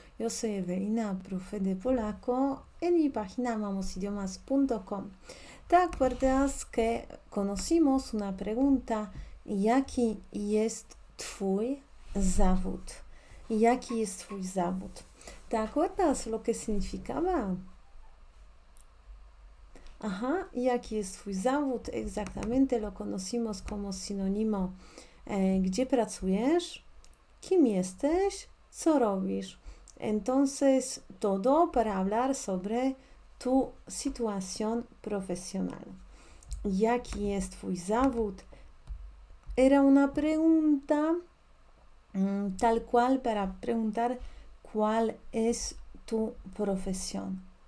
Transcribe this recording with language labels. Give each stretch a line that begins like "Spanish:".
Spanish: Yo soy Ewelina, profe de polaco. En mi página amosidiomas.com. ¿Te acuerdas que conocimos una pregunta?
Polish: Jaki jest twój zawód? Jaki jest twój zawód?
Spanish: ¿Te acuerdas lo que significaba?
Polish: Ajá, jaki jest twój zawód?
Spanish: Exactamente lo conocimos como sinónimo.
Polish: Gdzie pracujesz? Kim jesteś? Co robisz?
Spanish: Entonces, todo para hablar sobre tu situación profesional.
Polish: Jaki jest twój zawód?
Spanish: Era una pregunta tal cual para preguntar cuál es tu profesión.